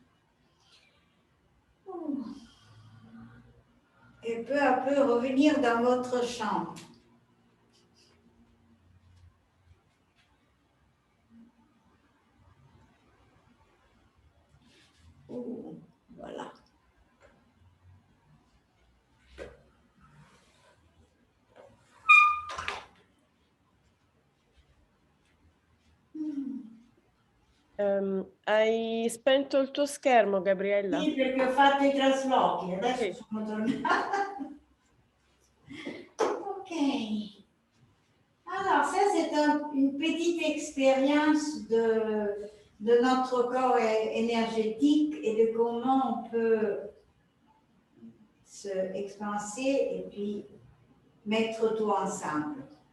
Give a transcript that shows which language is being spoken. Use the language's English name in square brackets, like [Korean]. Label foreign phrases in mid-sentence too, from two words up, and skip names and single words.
[French] Et peu à peu revenir dans votre chambre. Voilà. [Italian] Hai spento il tuo schermo, Gabriella? Sì, perché ho fatto i traslochi, adesso Ok. sono tornata. Ok. [French] Alors, ça, c'est une petite expérience de notre corps énergétique et de comment on peut se expanser et puis mettre tout ensemble.